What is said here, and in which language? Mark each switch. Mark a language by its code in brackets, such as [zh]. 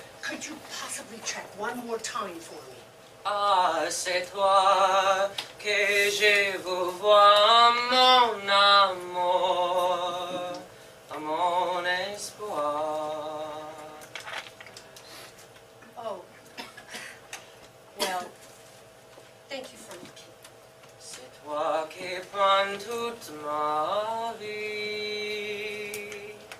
[en] Could you possibly check one more time for me? [fr] Ah, c'est toi que je veux voir, mon amour, mon espoir. Oh. [en] Well, thank you for looking. [fr] C'est toi qui prends toute ma vie.